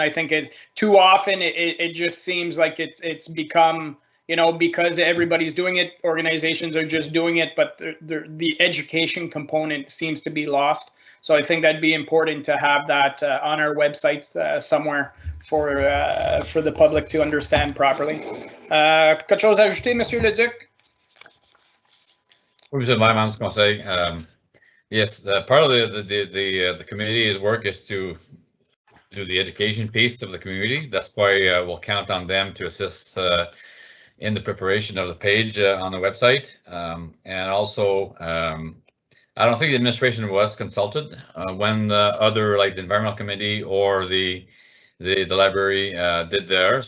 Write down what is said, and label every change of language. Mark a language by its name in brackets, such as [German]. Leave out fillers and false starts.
[English] I think too often it just seems like it's become, because everybody's doing it, organizations are just doing it, but the education component seems to be lost. So I think that'd be important to have that on our websites somewhere for the public to understand properly. [French] Quelque chose à ajouter, Monsieur Le Duc? Oui, Monsieur le Maire, Madame du Conseil. [English] Yes, part of the committee's work is to do the education piece of the community. That's why we'll count on them to assist in the preparation of the page on the website. And also, I don't think the administration was consulted when the other, like the environmental committee or the library did theirs.